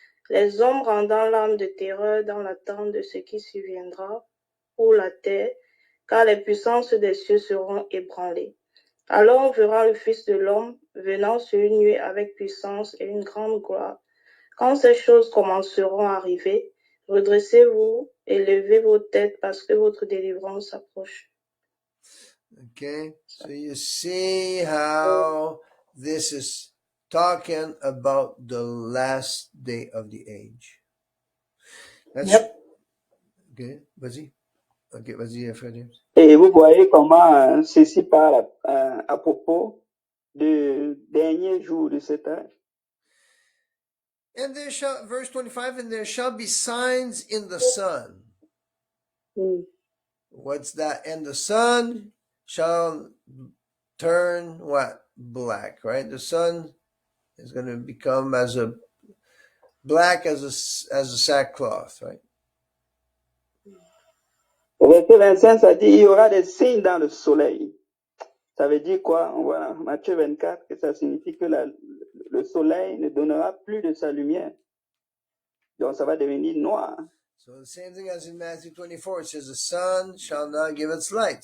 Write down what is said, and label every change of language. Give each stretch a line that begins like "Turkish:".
French: Les hommes rendant l'âme de terreur dans l'attente de ce qui surviendra pour la terre, car les puissances des cieux seront ébranlées. Alors on verra le Fils de l'homme venant sur une nuée avec puissance et une grande gloire. Quand ces choses commenceront à arriver, redressez-vous et levez vos têtes parce que votre délivrance approche.
English: Okay, so you see how this is talking about the last day of the age. Yep.
French: Okay, vas-y. Okay, vas-y, Frère James. Et vous voyez comment ceci parle à propos du dernier jour de cet âge.
English: And there shall, verse 25, and there shall be signs in the sun. What's that? And the sun shall turn what? Black, right? The sun is going to become black as a sackcloth, right?
French: Au verset 25, ça dit, il y aura des signes dans le soleil. Ça veut dire quoi? On voit dans Matthieu 24 que ça signifie que le soleil ne donnera plus de sa lumière. Donc ça va devenir noir.
English: So the same thing as in Matthew 24, it says the sun shall not give its light.